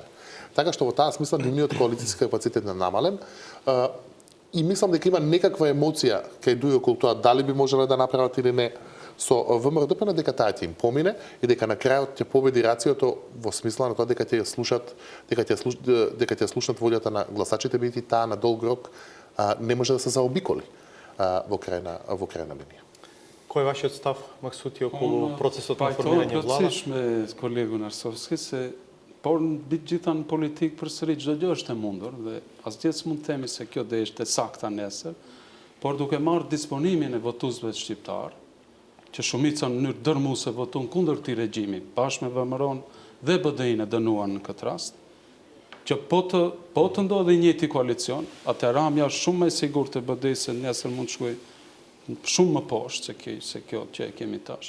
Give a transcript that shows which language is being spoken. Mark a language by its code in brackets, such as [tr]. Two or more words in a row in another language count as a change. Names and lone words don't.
[mk] Така што во таа смисла нивниот коалицијски капацитет е намален и мислам дека има некаква емоција кај дуи околу тоа дали би можеле да направат или не со ВМРО ДПМН, дека таа ќе им помине и дека на крајот ќе победи рациото во смисла на тоа дека ќе слушнат слушнат волјата на гласачите, бидејќи таа на долг рок не може да се заобиколи во крајна линија. Кој е вашиот став, Максути, околу процесот на формирање влада? [sq] Plotësisht me kolegun Arsovski se por mbi gjitha në politikë përsëri çdo gjë është e mundur dhe asgjë s'mund të themi se kjo do ishte sakta nesër, por duke marrë disponimin e votuesve shqiptar, që shumica në mënyrë dërmuese voton kundër këtij regjimi, bashkë me VMRO-n dhe BDI-n e dënuan në këtë rast, që po të ndodhi i njëjti koalicion, atë Ramja është shumë më e sigurt e BDI se nesër mund shkoj shumë më poshtë se kjo që e kemi tash.